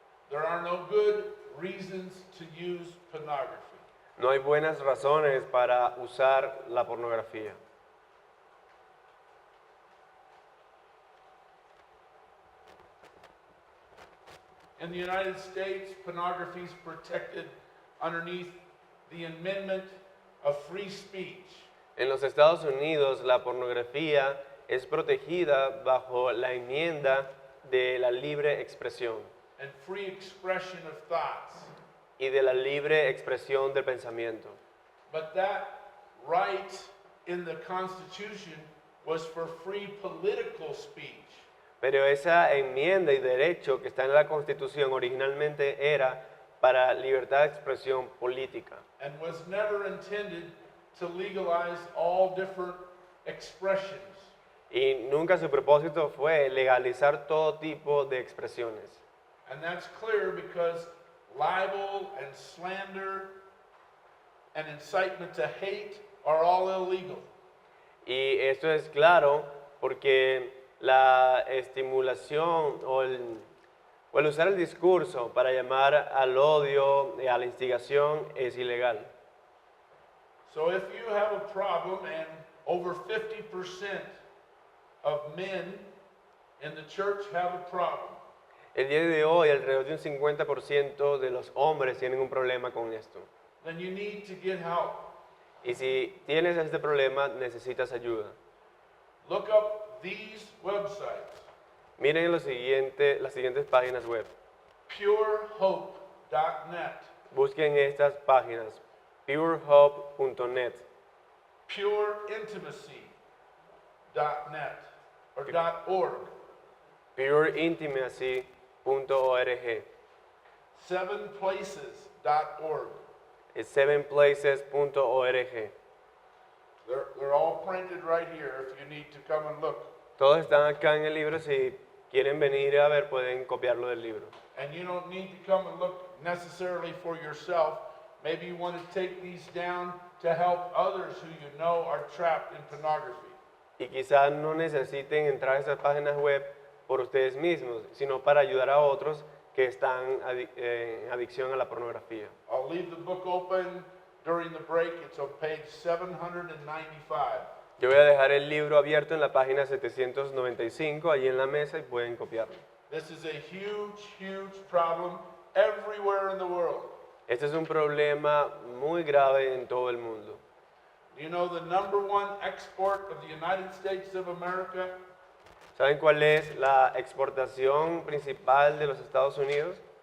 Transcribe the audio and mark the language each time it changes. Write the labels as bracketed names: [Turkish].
[English] There are no good reasons to use pornography. [Spanish] No hay buenas razones para usar la pornografía. [English] In the United States, pornography is protected underneath the Amendment of Free Speech. [Spanish] En los Estados Unidos, la pornografía es protegida bajo la enmienda de la libre expresión [English] And free expression of thoughts. [Spanish] y de la libre expresión del pensamiento. [English] But that right in the Constitution was for free political speech. [Spanish] Pero esa enmienda y derecho que está en la Constitución originalmente era para libertad de expresión política [English] And was never intended to legalize all different expressions. [Spanish] y nunca su propósito fue legalizar todo tipo de expresiones. [English] And that's clear because libel and slander and incitement to hate are all illegal. [Spanish] Y esto es claro porque la estimulación o el usar el discurso para llamar al odio y a la instigación es ilegal. [English] So if you have a problem, and over 50% of men in the church have a problem, [Spanish] El día de hoy alrededor de un 50% de los hombres tienen un problema con esto. [English] then you need to get help. [Spanish] Y si tienes este problema, necesitas ayuda. [English] Look up these websites: [Spanish] Miren las siguientes páginas web. [English] purehope.net, [Spanish] Busquen estas páginas: purehope.net, [English] pureintimacy.net or .org, [Spanish] pureintimacy.org, [English] sevenplaces.org. [Spanish] sevenplaces.org. [English] They're all printed right here if you need to come and look. [Spanish] Todos están acá en el libro. Si quieren venir a ver, pueden copiarlo del libro. [English] And you don't need to come and look necessarily for yourself. Maybe you want to take these down to help others who you know are trapped in pornography. [Spanish] Y quizás no necesiten entrar a esas páginas web por ustedes mismos, sino para ayudar a otros que están en adicción a la pornografía. [English] I'll leave the book open during the break. It's on page 795. [Spanish] Yo voy a dejar el libro abierto en la página 795, allí en la mesa, y pueden copiarlo. [English] This is a huge, huge problem everywhere in the world. [Spanish] Este es un problema muy grave en todo el mundo. [English] Do you know the number one export of the United States of America? [Spanish] ¿Saben cuál es la exportación principal de los Estados Unidos?